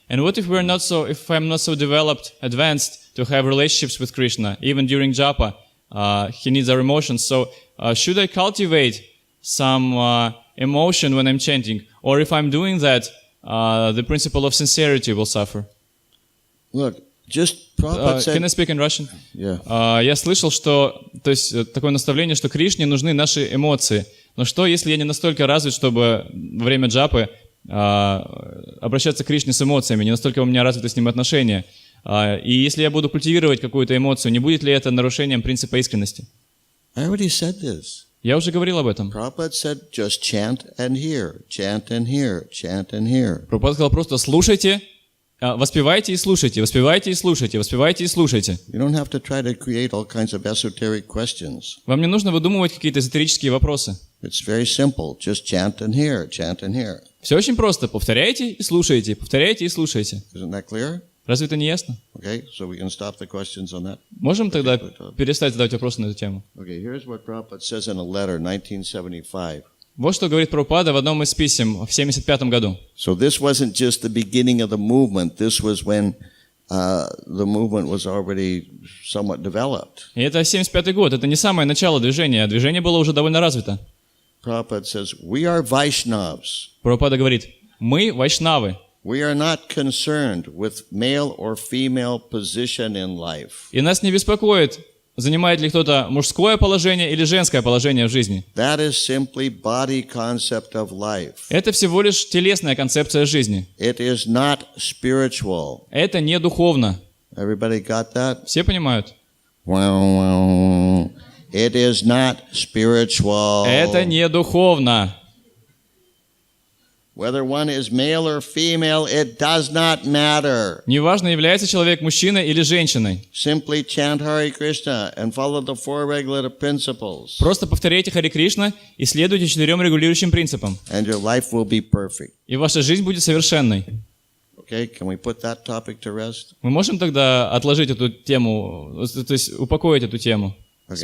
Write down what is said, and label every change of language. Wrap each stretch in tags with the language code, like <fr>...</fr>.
<en>And what if if I'm not so developed, advanced to have relationships with Krishna, even during japa, he needs our emotions. So should I cultivate some emotion when I'm chanting? Or if I'm doing that, the principle of sincerity will suffer? Look, just Prabhupada said... Can I speak in Russian? Yeah.</en> <ru>Я слышал, что, то есть, такое наставление, что Кришне нужны наши эмоции. Но что, если я не настолько развит, чтобы во время джапы обращаться к Кришне с эмоциями, не настолько у меня развиты с ним отношения? И если я буду культивировать какую-то эмоцию, не будет ли это нарушением принципа искренности?</ru> <en>I already said this.</en> <ru>Я уже говорил об этом.</ru> <en>Prabhupada said, just chant and hear, chant and hear, chant and hear.</en> <ru>Прабхупада сказал просто слушайте, воспевайте и слушайте, воспевайте и слушайте, воспевайте и слушайте.</ru> <en>You don't have to try to create all kinds of esoteric questions.</en> <ru>Вам не нужно выдумывать какие-то эзотерические вопросы.</ru> <en>It's very simple. Just chant and hear, chant and hear.</en> <ru>Все очень просто. Повторяйте и слушайте, повторяйте и слушайте.</ru> <en>Isn't that clear?</en> <ru>Разве это не ясно?</ru> <en>Okay, so we can stop the questions on that.</en> <ru>Можем тогда перестать задавать вопросы на эту тему?</ru> <en>Okay, here's what Prabhupada says in a letter, 1975.</en> <ru>Вот что говорит Прабхупада в одном из писем в 1975 году.</ru> <en>So this wasn't just the beginning of the movement. This was when the movement was already somewhat developed.</en> <ru>И это 1975 год. Это не самое начало движения. Движение было уже довольно развито.</ru> <en>Prabhupada says, we are Vaishnavas.</en> <ru>Прабхупада говорит, мы вайшнавы.</ru> <en>We are not concerned with male or female position in life.</en> <ru>И нас не беспокоит, занимает ли кто-то мужское положение или женское положение в жизни.</ru> <en>That is simply body concept of life.</en> <ru>Это всего лишь телесная концепция жизни.</ru> <en>It is not spiritual.</en> <ru>Это не духовно.</ru> <en>Everybody got that?</en> <ru>Все понимают?</ru> <en>Well, it is not spiritual.</en> <ru>Это не духовно.</ru> <en>Whether one is male or female, it does not matter.</en> <ru>Неважно, является человек мужчиной или женщиной.</ru> <en>Simply chant Hare Krishna and follow the four regulative principles.</en> <ru>Просто повторяйте Харе Кришна и следуйте 4 регулирующим принципам.</ru> <en>And your life will be perfect.</en> <ru>И ваша жизнь будет совершенной.</ru> <en>Okay, can we put that topic to rest?</en> <ru>Мы можем тогда отложить эту тему, то есть упокоить эту тему с</ru>